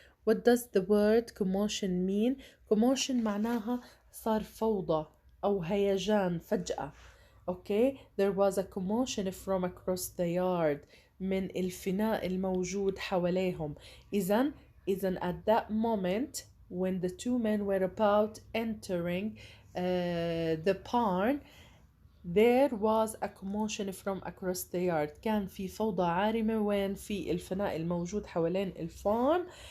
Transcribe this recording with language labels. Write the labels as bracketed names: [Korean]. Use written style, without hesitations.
[English] What does the word commotion mean? [Arabic] Commotion معناها صار فوضى أو هيجان فجأة. [English] Okay, there was a commotion from across the yard. [Arabic] من الفناء الموجود حواليهم. [English] إذن at that moment when the two men were about entering the barn, there was a commotion from across the yard. [Arabic] كان في فوضى عارمة وين في الفناء الموجود حوالين الفارم.